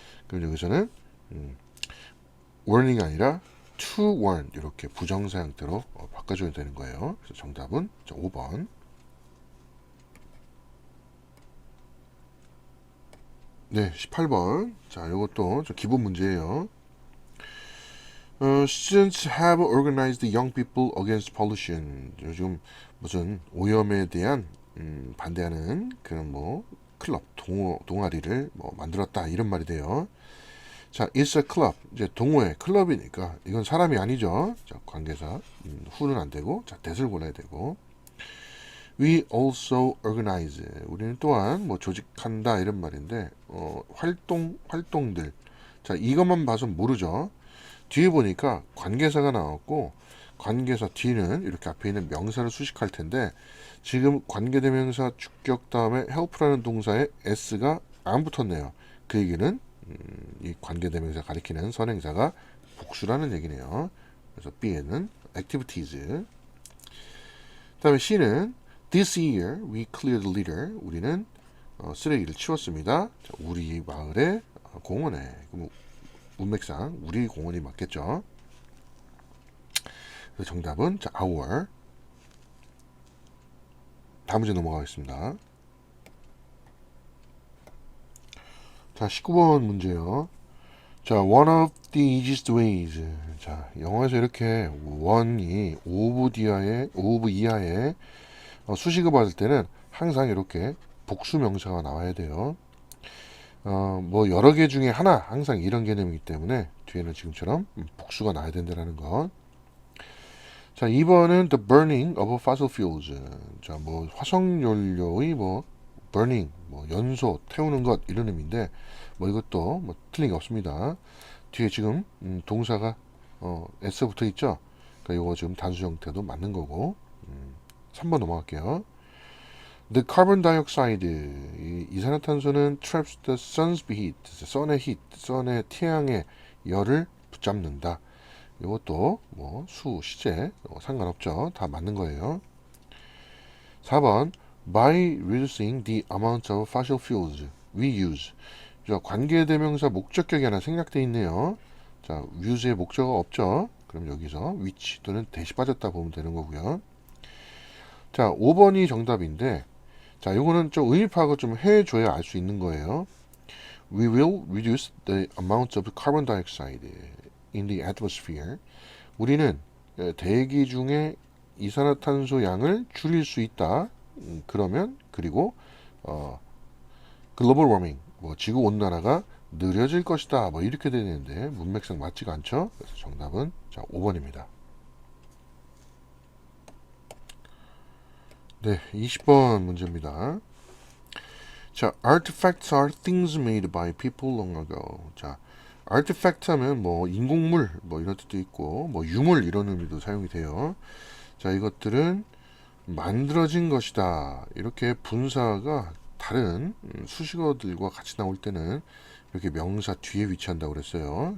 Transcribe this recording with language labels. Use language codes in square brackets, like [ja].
[ko] 그럼 여기서는 warning이 아니라 to warn 이렇게 부정사 형태로 바꿔줘야 되는 거예요. 그래서 정답은 5번. 네, 18번. 자, 이것도 좀 기본 문제예요. [en] Students have organized young people against pollution. [ko] 요즘 무슨 오염에 대한 반대하는 그런 뭐 클럽 동아리를 뭐 만들었다 이런 말이 돼요. [en] 자, it's a club. [ko] 이제 동호회 클럽이니까 이건 사람이 아니죠. 자, 관계사 who는 안 되고, 자, that을 골라야 되고. [en] We also organize. [ko] 우리는 또한 뭐 조직한다 이런 말인데 활동들. 자, 이것만 봐서 모르죠. 뒤에 보니까 관계사가 나왔고 관계사 뒤는 이렇게 앞에 있는 명사를 수식할 텐데 지금 관계대명사 주격 다음에 help라는 동사에 s가 안 붙었네요. 그 얘기는 이 관계대명사 가리키는 선행사가 복수라는 얘기네요. 그래서 B에는 activities. 그 다음에 C는 [en] this year we cleared the litter. [ko] 우리는 쓰레기를 치웠습니다. 자, 우리 마을의 공원에 문맥상 우리 공원이 맞겠죠. 그래서 정답은 자, our. 다음 문제 넘어가겠습니다. 자, 19번 문제요. [en] 자, one of the easiest ways. [ko] 자, 영어에서 이렇게 one이 of 이하의 수식어 받을 때는 항상 이렇게 복수 명사가 나와야 돼요. 뭐 여러 개 중에 하나 항상 이런 개념이기 때문에 뒤에는 지금처럼 복수가 나야 된다는 것. 자, 2번은 [en] the burning of fossil fuels. [ko] 자, 뭐 화석연료의 뭐 burning, 뭐 연소, 태우는 것 이런 의미인데 뭐 이것도 뭐 틀린 게 없습니다. 뒤에 지금 동사가 s 붙어 있죠. 그러니까 이거 지금 단수 형태도 맞는 거고. 3번 넘어갈게요. [en] The carbon dioxide, [ko] 이 이산화탄소는 [en] traps the sun's heat, sun의 heat, [ko] sun의 태양의 열을 붙잡는다. 이것도 뭐 수, 시제 상관없죠. 다 맞는 거예요. [en] 4번 by reducing the amount of fossil fuels we use. [ko] 자, 관계대명사 목적격이 하나 생략되어 있네요. 자, use의 목적어가 없죠. 그럼 여기서 which 또는 대시 빠졌다 보면 되는 거고요. 자, 5번이 정답인데, 자, 요거는 좀 의미 파악을 좀 해줘야 알 수 있는 거예요. [en] We will reduce the amount of carbon dioxide in the atmosphere. [ko] 우리는 대기 중에 이산화탄소 양을 줄일 수 있다. 그러면 그리고 글로벌 워밍, 뭐 지구 온난화가 느려질 것이다. 뭐 이렇게 되는데 문맥상 맞지가 않죠. 그래서 정답은 자 5번입니다. 네, 20번 문제입니다. [en] 자, artifacts are things made by people long ago. [ko] 자, artifact 하면 뭐 인공물 뭐 이런 뜻도 있고 뭐 유물 이런 의미도 사용이 돼요. 자, 이것들은 만들어진 것이다. 이렇게 분사가 다른 수식어들과 같이 나올 때는 이렇게 명사 뒤에 위치한다고 그랬어요.